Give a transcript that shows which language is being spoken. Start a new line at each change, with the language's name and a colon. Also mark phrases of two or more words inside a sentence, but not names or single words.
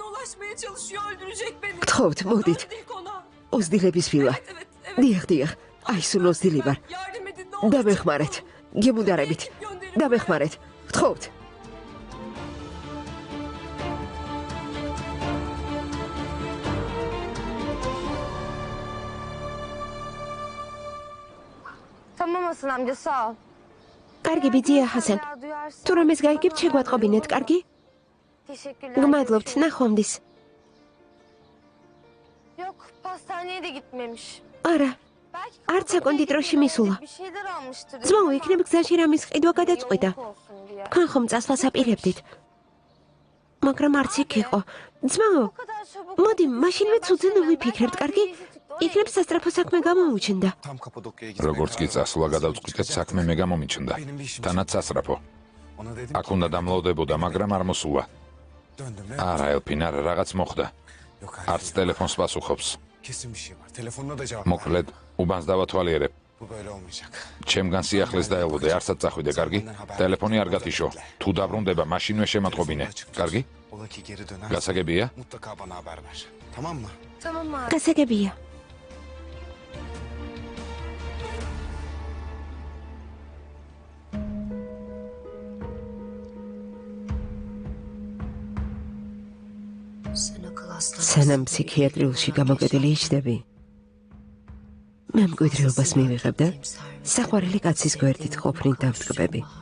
Georgian: გთხოვთ მოდით ოზდილების ვილა დიახ აისუნ ოზდილი ვარ დამეხმარეთ გემუდარებით დამეხმარეთ გთხოვთ
Turkish: Amca sağ ol.
Georgian: კარგი ბიძია ჰასან თუ რამეს გაიგებთ შეგვატყობინეთ კარგი
Turkish: Teşekkürler.
Georgian: გმადლობთ ნახვამდის
Turkish: Yok pastaneye de gitmemiş.
Georgian: არა
Turkish: Belki
Georgian: არც საკონდიტროში მისულა
Turkish: bir şeyler almıştır.
Georgian: ძმაო იქნებ გზაში რამის ყიდვა გადაწყვიტა
Turkish: olsun diye.
Georgian: თქვენ ხომ წასვლას აპირებდით მაგრამ არც იქ იყო ძმაო
Turkish: Bu kadar çabuk.
Georgian: მოდი მაშინვე ცუძენ ვიფიქრებთ კარგი იქნებ სასწრაფო საქმე გამოუჩნდა
Turkish: Tam Kapadokya'ya gitmek
Georgian: როგორც კი წასვლა გადავწყვიტეთ საქმე მე გამომიჩნდა თანაც სასწრაფო
Turkish: Ona dedim
Georgian: აქ უნდა დამლოვდებოდა მაგრამ არ მოსულა
Turkish: döndüm ve
Georgian: არა ელფინ არა რაღაც მოხდა
Turkish: yok
Georgian: არც ტელეფონს პასუხობს
Turkish: kesin bir şey var. Telefonuna da cevap
Georgian: მოკლედ უბანს დავათვალიერებ
Turkish: Bu böyle olmayacak.
Georgian: ჩემგან სიახლეს დაელოდე არსად წახვიდე კარგი ტელეფონი არ გათიშო თუ დაბრუნდება მაშინვე შემატყობინე კარგი
Turkish: Ola ki geri döner.
Georgian: გასაგებია
Turkish: Mutlaka bana haber ver. Tamam mı? Tamam abi.
Georgian: გასაგებია სანამ ფსიქიატრიულში გამოკეტილი იჯდები მე მკვიდრეობას მივიღებ და საყვარელი კაცის გვერდით ყოფნით დავტკბები